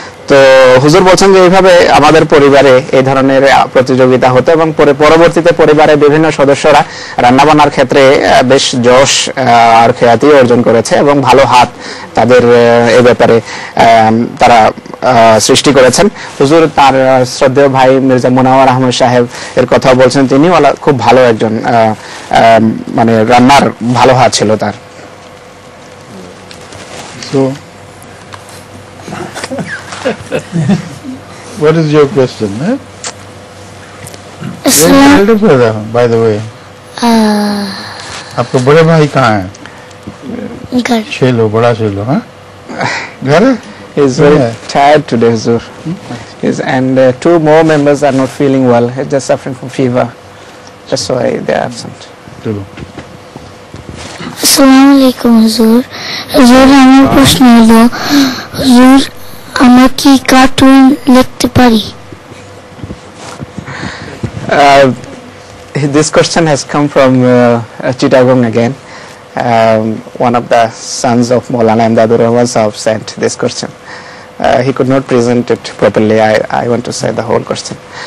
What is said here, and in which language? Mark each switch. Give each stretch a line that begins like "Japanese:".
Bangla: তো হুজুর বলছেন যে এইভাবে আমাদের পরিবারে এই ধরনের প্রতিযোগিতা হতো এবং পরবর্তীতে পরিবারের বিভিন্ন সদস্যরা রান্নাবান্নার ক্ষেত্রে বেশ যশ আর খ্যাতি অর্জন করেছে এবং ভালো হাত তাদের এই ব্যাপারে তারা সৃষ্টি করেছেন। হুজুর তার শ্রদ্ধেয় ভাই মির্জা মুনাওয়ার আহমদ সাহেব এর কথা বলছেন, তিনি খুব ভালো একজন মানে রান্নার ভালো হাত ছিল তার।
English: So what is your question? Elder brother, by the way.
Hindi: आपका बड़े भाई कहाँ है? घर। चलो बड़ा चलो, हाँ? घर है?
English: He's very tired today, Huzur. And two more members are not feeling well. He's just suffering from fever. That's why they are absent.
Hindi: चलो।
Bangla: আসসালামু আলাইকুম হুজুর। হুজুর আমার প্রশ্ন হলো, হুজুর আমরা কি কার্টুন লিখতে পারি?
English: This question has come from Chittagong again. One of the sons of Maulana Imdadur Rahman Sahab sent this question. He could not present it properly. I want to say the whole question.